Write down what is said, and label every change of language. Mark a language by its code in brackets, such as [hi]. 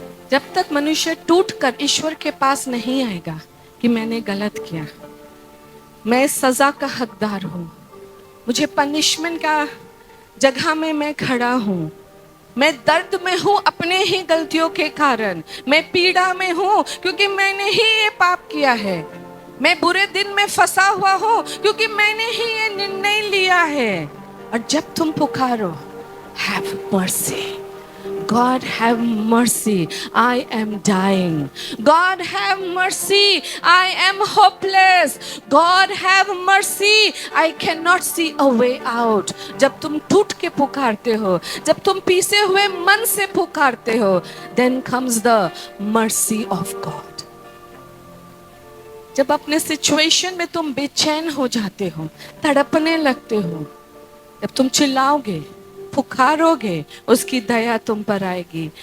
[hi] जब तक मनुष्य टूटकर ईश्वर के पास नहीं आएगा कि मैंने गलत किया, मैं सजा का हकदार हूं, मुझे पनिशमेंट का जगह में मैं खड़ा हूं, मैं दर्द में हूं अपने ही गलतियों के कारण, मैं पीड़ा में हूं क्योंकि मैंने ही ये पाप किया है, मैं बुरे दिन में फंसा हुआ हूं क्योंकि मैंने ही ये निर्णय लिया है। और जब तुम पुकारो, [en] Have mercy, God have mercy, I am dying. God have mercy, I am hopeless. God have mercy, I cannot see a way out. [hi] जब तुम टूट के पुकारते हो, जब तुम पीसे हुए मन से पुकारते हो, [en] then comes the mercy of God. [hi] जब अपने सिचुएशन में तुम बेचैन हो जाते हो, तड़पने लगते हो, जब तुम चिल्लाओगे, पुकारोगे, उसकी दया तुम पर आएगी।